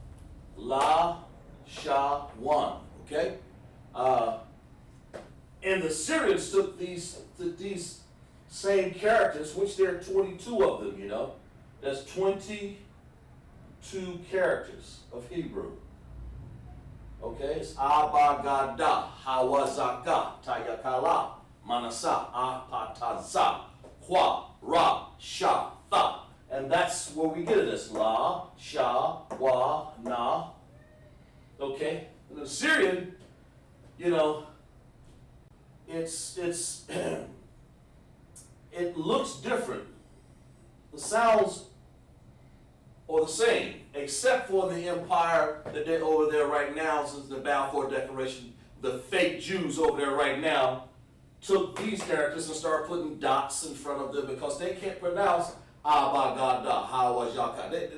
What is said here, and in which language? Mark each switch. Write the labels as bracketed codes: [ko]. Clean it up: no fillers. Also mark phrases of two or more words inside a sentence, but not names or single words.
[en] LASHAWAN, okay? Assyrians took these same characters, which there are 22 of them, you know. There's 22 characters of Hebrew. Okay, it's Abagada, Hawazaka, Tayakala, Manasa, Apataza, Hua, Ra, Sha, Tha. And that's where we get this. La, Sha, Wa, Na. Okay? And the Assyrian, you know, it's it looks different. The sounds are the same, except for the empire that they're over there right now, since the Balfour Declaration, the fake Jews over there right now took these characters and started putting dots in front of them because they can't pronounce Abagada, Hawajaka.